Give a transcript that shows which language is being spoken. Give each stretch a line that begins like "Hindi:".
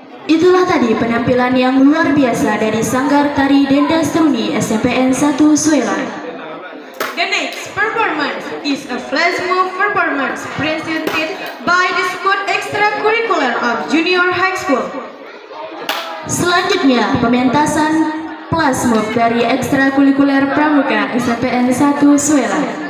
Indonesian: Itulah tadi penampilan yang luar biasa dari Sanggar Tari Denda Seruni SMPN 1 Suelan.
English: The next performance is a flash mob performance presented by the Squad Extracurricular of Junior High School.
Indonesian: Selanjutnya, pementasan flash mob dari ekstrakurikuler pramuka SMPN 1 Suelan.